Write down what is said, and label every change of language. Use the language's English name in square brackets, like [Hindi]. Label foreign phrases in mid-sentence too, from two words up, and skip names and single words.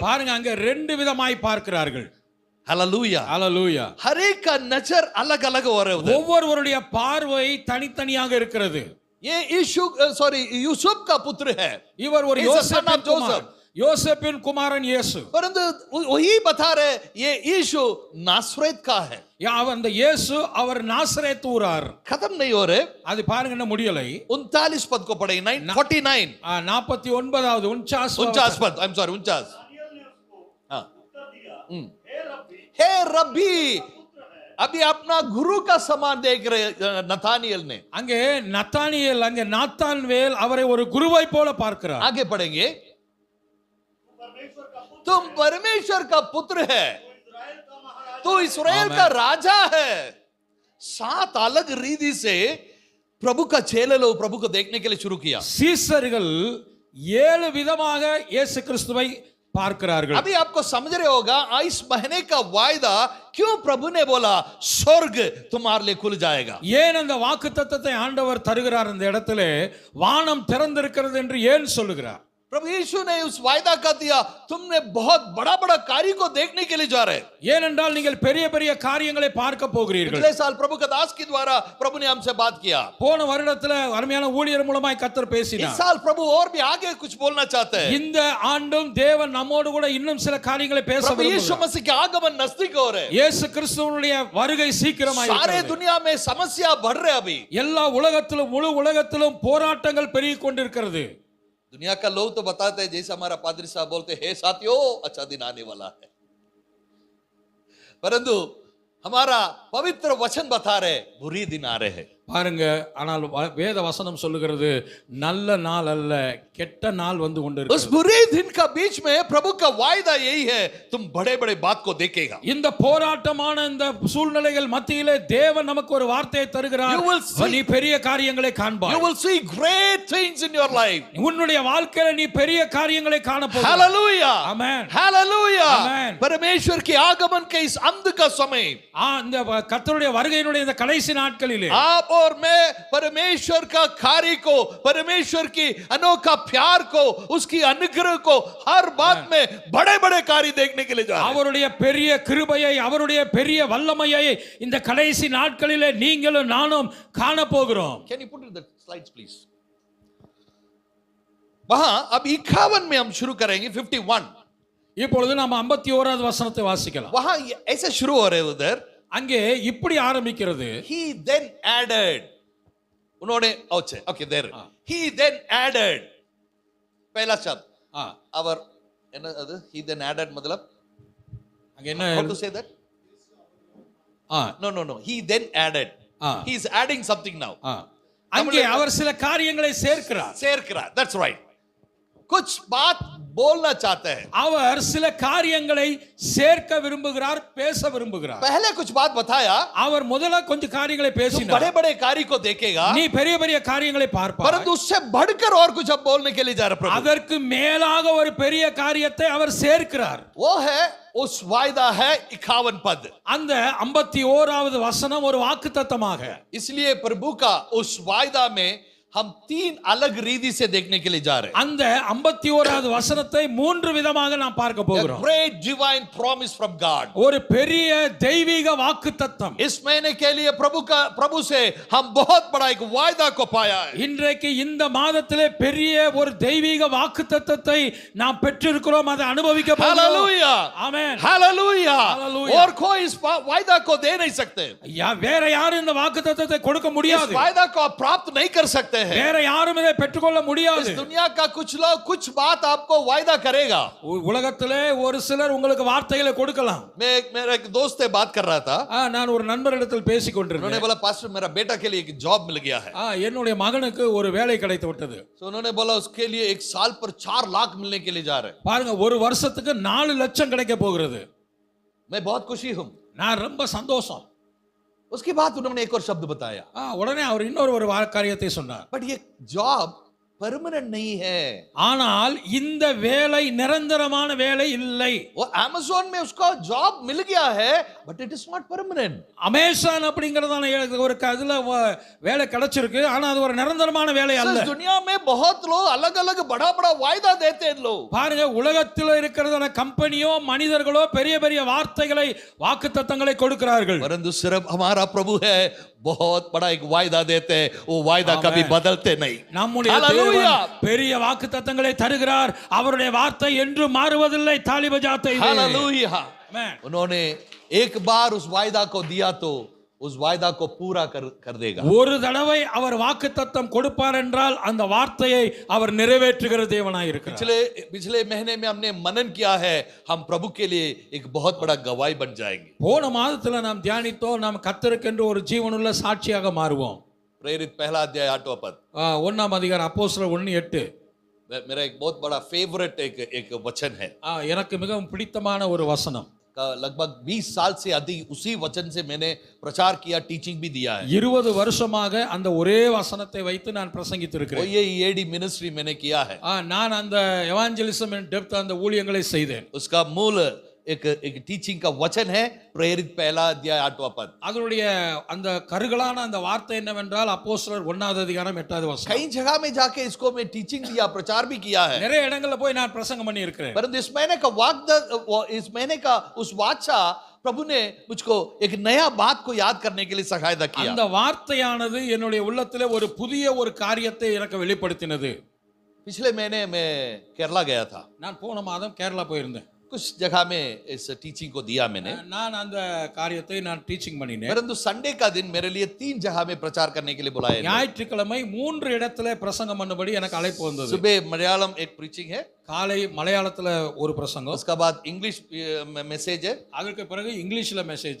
[Tamil] பாருங்க, அங்க 2 விதமாய் பார்க்கிறார்கள். [Hindi] हालेलुया [Tamil] ஹalleluya. [Hindi] हर एक का नजर अलग अलग हो रहे हैं। [Tamil] ஒவ்வொருவருடைய பார்வை தனித்தனியாக இருக்கிறது. [Hindi] ये यूसुफ का पुत्र है, [Tamil] இவர் ஒரு யோசேப்பின் குமாரன், யோசேப்பின் குமாரன் இயேசு. [Hindi] परंतु वही बता रहे ये यीशु नासरेत का है। [Tamil] அந்த இயேசு அவர் நாசரேத் ஊரார். [Hindi] खत्म नहीं हो रहे, [Tamil] அது பாருங்க என்ன முடியலை. [Hindi] 39 पद को पढ़ेंगे, 49 [Tamil] 49வது [Hindi] 49 पद, [English] I am sorry [Hindi] 49। हे रब्बी, अभी अपना गुरु का समान देख रहे नतानियल ने। [Tamil] அங்கே நத்தானியேல், அங்கே நாத்தான்வேல் அவரை ஒரு குருவை போல பார்க்கிறார். [Hindi] आगे पढ़ेंगे, तुम परमेश्वर का पुत्र है, तू इस्राएल का राजा है। 7 अलग रीति से प्रभु का चेले लोग प्रभु को देखने के लिए शुरू किया। [Tamil] சீசர்கள் 7 விதமாக இயேசு கிறிஸ்துவை பார்க்கிறார்கள். [Hindi] अभी आपको समझ रहे होगा इस महीने का वायदा क्यों प्रभु ने बोला स्वर्ग तुम्हारे लिए खुल जाएगा। [Tamil] ஏன் அந்த வாக்குத்தத்தத்தை ஆண்டவர் தருகிறார், அந்த இடத்திலே வானம் திறந்திருக்கிறது என்று ஏன் சொல்லுகிறார்? [Hindi] प्रभु यीशु ने उस वायदा का दिया, तुमने बहुत बड़ा बड़ा कार्य को देखने के लिए जा रहे। [Tamil] ஏனென்றால் நீங்கள் பெரிய பெரிய காரியங்களை பார்க்க போகிறீர்கள். [Hindi] पिछले साल प्रभु का दास के द्वारा प्रभु ने हमसे बात किया। [Tamil] போன வருடத்துல அருமையான ஊழியர் மூலமாய் கர்த்தர் பேசினார். [Hindi] इस साल प्रभु और भी आगे कुछ बोलना चाहते हैं। [Tamil] இந்த ஆண்டும் தேவன் நம்மோடு கூட இன்னும் சில காரியங்களை பேச [Hindi] प्रभु यीशु [Tamil] விரும்புகிறார். [Hindi] मसीह के आगमन नजदीक हो रहे। [Tamil] இயேசு கிறிஸ்துவினுடைய வருகை சீக்கிரமாய் [Hindi] सारे [Tamil] இருக்கிறது. [Hindi] दुनिया में समस्या बढ़ रहे अभी। [Tamil] எல்லா உலகத்திலும் முழு உலகத்திலும் போராட்டங்கள் பெருகிக் கொண்டிருக்கிறது. [Hindi] दुनिया का लोग तो बताते हैं, जैसे हमारा पादरी साहब बोलते हैं, हे साथियों अच्छा दिन आने वाला है, परंतु हमारा पवित्र वचन बता रहे बुरी दिन आ रहे हैं। [Tamil] பாருங்க, ஆனால் வேத வசனம் சொல்லுகிறது நல்ல நாள் அல்ல, கெட்ட நாள் வந்து [Hindi] उस [Tamil] கொண்டிருக்கிறது. [Hindi] बुरे दिन का बीच में प्रभु का वायदा यही है, तुम बड़े बड़े बात को देखेगा. [Tamil] இந்த போராட்டமான இந்த சூழ்நிலைகள் மத்தியிலே தேவன் நமக்கு ஒரு வார்த்தையை தருகிறார். [English] You will see- [Tamil] நீ பெரிய காரியங்களை காண்பாய். [English] You will see great things in your life. [Tamil] உன்னுடைய வாழ்க்கையில நீ பெரிய காரியங்களை காண போகிறாய். [English] Hallelujah. Amen. Hallelujah. Amen. [Hindi] परमेश्वर के आगमन के इस अंत का समय [Tamil] இந்த கர்த்தருடைய வருகையினுடைய இந்த கடைசி நாட்களிலே [Hindi] आप और मैं परमेश्वर का कार्य को, परमेश्वर की अनोखा प्यार को, उसकी अनुग्रह को हर बात में बड़े बड़े कार्य देखने के लिए जा रहे हैं. [Tamil] அவருடைய பெரிய கிருபையை, அவருடைய பெரிய வல்லமையை இந்த கடைசி நாட்களிலே நீங்களும் நானும் காண போகிறோம். [English] Can you put in the slides please? [Hindi] वहां अब 51 में हम शुरू करेंगे 51. [Tamil] இப்பொழுது நாம் 51வது வசனத்தை வாசிக்கலாம். [Hindi] वहां ऐसे शुरू हो रहे उधर. [Tamil] அங்கே இப்படி ஆரம்பிக்கிறது. [English] He then added. उन्होंने okay there. He then added. [Hindi] पहला शब्द. [English] Our he then added मतलब [Tamil] அங்க என்ன? [English] How to say that? No. He then added. He is adding something now. [Tamil] அங்கே அவர் சில காரியங்களை சேர்க்கிறார். சேர்க்கிறார். [English] That's right. [Hindi] कुछ बात बोलना चाहते हैं. [Tamil] அவர் சில காரியங்களை சேர்க்க விரும்புகிறார், பேச விரும்புகிறார். [Hindi] पहले कुछ बात बताया. [Tamil] அவர் முதல்ல கொஞ்சம் காரியங்களை பேசினார். [Hindi] बड़े बड़े कार्य को देखेगा. [Tamil] நீ பெரிய பெரிய காரியங்களை பார்ப்பாய். [Hindi] परंतु उससे बढ़कर और कुछ अब बोलने के लिए जा रहा प्रभु. [Tamil] அதற்கு மேலாக ஒரு பெரிய காரியத்தை அவர் சேர்க்கிறார். [Hindi] वो है उस वायदा है 51 पद. [Tamil] அந்த 51வது வசனம் ஒரு வாக்குத்தத்தமாக. [Hindi] इसलिए प्रभु का उस वायदा में हम 3 अलग रीति से देखने के लिए जा रहे हैं. [Tamil] அந்த 51வது வசனத்தை 3 விதமாக நாம் பார்க்க [English] A [Tamil] போகிறோம். [English] great divine promise from God. [Tamil] ஒரு பெரிய தெய்வீக வாக்குத்தத்தம். [Hindi] इस महीने के लिए प्रभु से हम बहुत बड़ा एक वायदा को पाया है. [Tamil] இன்றைக்கு இந்த மாதத்திலே பெரிய ஒரு தெய்வீக வாக்குத்தத்தத்தை நாம் பெற்றிருக்கிறோம், அதை அனுபவிக்க போகிறோம். [Hindi] हालेलुया. [Tamil] ஆமென். [Hindi] हालेलुया. [English] Hallelujah. [Hindi] और कोई इस वायदा को दे नहीं सकते. [Tamil] வேற யாரும் இந்த வாக்குத்தத்தத்தை கொடுக்க [Hindi] इस [Tamil] முடியாது. [Hindi] वायदा को आप प्राप्त नहीं कर सकते हैं. [Tamil] வேற யாரும் இதை பெற்றுக்கொள்ள முடியாது. [Hindi] इस दुनिया का कुछ लोग कुछ बात आपको वायदा करेगा. [Tamil] உலகத்திலே ஒரு சிலர் உங்களுக்கு வார்த்தைகளை கொடுக்கலாம். [Hindi] मेरा एक दोस्त से बात कर रहा था. [Tamil] நான் ஒரு நண்பரிடத்தில் பேசிக் [Hindi] उन्होंने [Tamil] கொண்டிருந்தேன். [Hindi] बोला पास्टर मेरा बेटा के लिए एक जॉब मिल गया है. [Tamil] என்னுடைய மகனுக்கு ஒரு வேலை கிடைத்து விட்டது. [Hindi] तो उन्होंने बोला उसके लिए एक साल पर 4 लाख मिलने के लिए जा रहे हैं. [Tamil] பாருங்க, ஒரு வருஷத்துக்கு 4 லட்சம் கிடைக்க போகிறது. [Hindi] मैं बहुत खुशी हूं. [Tamil] நான் ரொம்ப சந்தோஷம். [Hindi] उसके बाद उन्होंने एक और शब्द बताया. [Tamil] உடனே அவர் இன்னொரு ஒரு காரியத்தை சொன்னார். [Hindi] बट ये जॉब परमानेंट नहीं है. [Tamil] ஆனால் இந்த வேலை நிரந்தரமான வேலை இல்லை. [Hindi] वो अमेज़न में उसका जॉब मिल गया है [English] but it is not permanent. [Tamil] அமேசான் அப்படிங்கறதான ஒரு அதுல வேலை கிடைச்சிருக்கு, ஆனா அது ஒரு நிரந்தரமான வேலை அல்ல. [Hindi] इस दुनिया में बहुत लोग अलग-अलग बड़ा-बड़ा वायदा देते हैं लोग. [Tamil] பாருங்க, உலகத்தில் இருக்கிறதான கம்பெனியோ மனிதர்களோ பெரிய பெரிய வார்த்தைகளை, வாக்குத்தத்தங்களை கொடுக்கிறார்கள். [Hindi] परंतु सिर्फ हमारा प्रभु है बहुत बड़ा एक वायदा देते हैं. वो वायदा कभी बदलते नहीं. [Tamil] நம்முடைய தேவன் பெரிய வாக்குத்தத்தங்களை தருகிறார். அவருடைய வார்த்தை என்றும் மாறுவதில்லை. தாலி பஜாத்தை. [Hindi] हालेलुया. उन्होंने एक बार उस वायदा को दिया तो उस वायदा को पूरा कर देगा. [Tamil] ஒரு தடவை அவர் வாக்குத்தத்தம் கொடுப்பார் என்றால் அந்த வார்த்தையை அவர் நிறைவேற்றுகிற தேவனாய் இருக்கிறார். [Hindi] पिछले महीने में हमने मनन किया है, हम प्रभु के लिए एक बहुत बड़ा गवाही बन जाएंगे. [Tamil] போன மாதத்துல நாம் தியானித்தோம், நாம் கர்த்தருக்கென்று ஒரு ஜீவனுள்ள சாட்சியாக மாறுவோம். [Hindi] प्रेरित पहला अध्याय 8वां पद. [Tamil] 1ஆம் அதிகாரம் அப்போஸ்தலர் 1:8. [Hindi] मेरा एक बहुत बड़ा फेवरेट एक वचन है. [Tamil] எனக்கு மிகவும் பிடித்தமான ஒரு வசனம். [Hindi] लगभग 20 साल से अधिक उसी वचन से मैंने प्रचार किया, टीचिंग भी दिया है. [Tamil] 20 வருஷமாக அந்த ஒரே வசனத்தை வைத்து நான் பிரசங்கித்திருக்கிறேன். [Hindi] ये ईएडी मिनिस्ट्री मैंने किया है. [Tamil] நான் அந்த [English] evangelism in depth [Tamil] அந்த ஊழியங்களை செய்தேன். [Hindi] उसका मूल एक टीचिंग का वचन है प्रेरित पहला अध्याय 8वां पद. [Tamil] அதனுடைய அந்த கருகலான அந்த வார்த்தை என்னவென்றால் அப்போஸ்தலர் 1ஆவது அதிகாரம் 8வது வசனம். [Hindi] कई जगह में जाके इसको मैं टीचिंग दिया, प्रचार भी किया है. [Tamil] நிறைய இடங்கள்ல போய் நான் பிரசங்கம் பண்ணி இருக்கிறேன். [Hindi] परंतु इस महीने का उस वाचा प्रभु ने मुझको एक नया बात को याद करने के लिए सहायता किया. [Tamil] அந்த வார்த்தையானது என்னுடைய உள்ளத்திலே ஒரு புதிய ஒரு காரியத்தை எனக்கு வெளிப்படுத்தினது. [Hindi] पिछले महीने मैं केरला गया था. [Tamil] நான் போன மாதம் கேரளா போயிருந்தேன். [Hindi] कुछ जगह में इस टीचिंग को दिया मैंने. [Tamil] நான் அந்த காரியத்தை நான் டீச்சிங் பண்ணினேன். [Hindi] परंतु संडे का दिन मेरे लिए 3 जगह में प्रचार करने के लिए बुलाया. [Tamil] ஞாயிற்றுக்கிழமை 3 இடத்துல பிரசங்கம் பண்ணும்படி எனக்கு அழைப்பு வந்தது. [Hindi] सुबह मलयालम एक प्रीचिंग है. [Tamil] காலை மலையாளத்துல ஒரு பிரசங்கம். [Hindi] उसका बाद इंग्लिश मैसेज है. [Tamil] அதற்கு பிறகு இங்கிலீஷ்ல மெசேஜ்.